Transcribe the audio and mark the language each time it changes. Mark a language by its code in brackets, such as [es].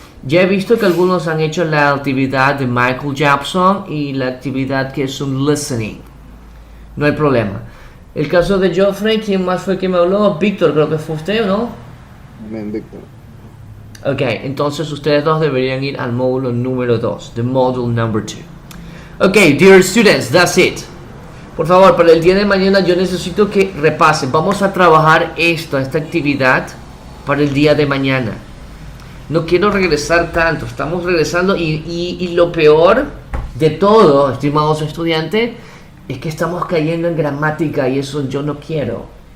[es] Ya he visto que algunos han hecho la actividad de Michael Jackson y la actividad que es un listening. No hay problema. El caso de Geoffrey, ¿quién más fue que me habló? Víctor, creo que fue usted, ¿o no? Amén, Víctor. Ok, entonces ustedes dos deberían ir al módulo número 2, [en] the module number 2. Ok, dear students, that's it. [es] Por favor, para el día de mañana yo necesito que repasen. Vamos a trabajar esta actividad para el día de mañana. No quiero regresar tanto, estamos regresando y lo peor de todo, estimados estudiantes, es que estamos cayendo en gramática y eso yo no quiero.